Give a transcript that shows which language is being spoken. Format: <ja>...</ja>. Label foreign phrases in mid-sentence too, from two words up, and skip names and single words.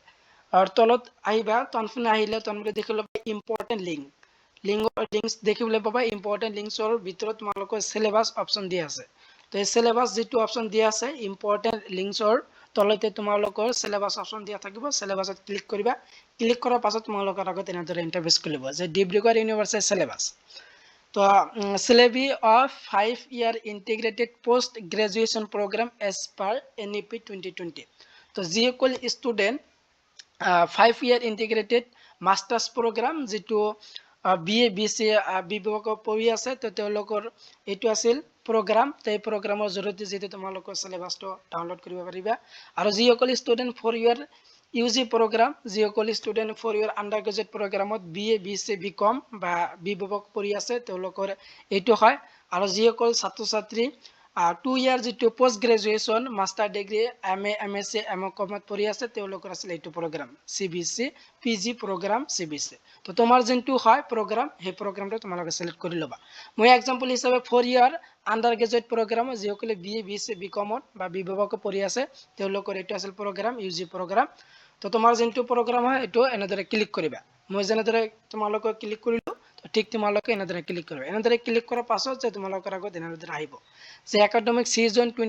<as>তলত আহিবা তনফুনে আহিলে তনফুনে দেখিলে</as> <en>important links</en> <as>দেখিবলৈ পাবা</as> <en>important linksৰ</en> <as>ভিতৰত তোমালোকৰ</as> <en>syllabus option</en> <as>দিয়া আছে তো এই সিলেবাস যেটো অপচন দিয়া আছে ইম্পৰ্টেন্ট লিংকসৰ তলতে তোমালোকৰ</as> <en>syllabus option</en> <as>দিয়া থাকিব সিলেবাসত ক্লিক কৰিবা ক্লিক কৰাৰ পাছত তোমালোকৰ আগত এনেদৰে ইন্টাৰফেস খুলিব যে ডিব্ৰুগড় ইউনিভাৰ্চিটি সিলেবাস তো</as> <en>syllabi of 5-year integrated post graduation program as per NEP 2020</en> <as>তো যিসকল স্টুডেন্ট</as> <en>5-year integrated masters program</en> <as>যেটো BA BC বিভাগত পঢ়ি আছে তো তেওঁলোকৰ এটো আছিল program এই programৰ জৰিয়তে যেটো তোমালোকৰ সিলেবাসটো ডাউনলোড কৰিব পাৰিবা আৰু যিসকল স্টুডেন্ট</as> <en>4-year UG program</en> <as>যিসকল স্টুডেন্ট</as> <en>4-year undergraduate programত</en> <as>BA BC BCom বা বিভাগত পঢ়ি আছে তেওঁলোকৰ এটো হয় আৰু যিসকল ছাত্ৰ ছাত্ৰী 2-year যেটো</as> <en>post graduation master degree MA</en> <as>MSc MCom পঢ়ি আছে তেওঁলোকৰ আছিল এটো program</as> <en>CBC PG program CBC</en> <as>তো তোমাৰ যেটো হয় program সেই programটো তোমালোকে সিলেক্ট কৰি লবা মই एग्जांपल হিচাপে</as> <en>4-year undergraduate program</en> <as>যিসকল BA BC BCom বা বিভাগত পঢ়ি আছে তেওঁলোকৰ এটো আছিল program</as> <en>UG program</en> <as>তো তোমাৰ যেটো program হয় এটো এনেদৰে ক্লিক কৰিবা মই যেনেদৰে তোমালোকক ক্লিক কৰিলো ঠিক তোমালোকে এনেদৰে ক্লিক কৰিবা এনেদৰে ক্লিক কৰাৰ পাছত যে তোমালোকৰ আগত এনেদৰে আহিব যে</as> <en>academic season</en>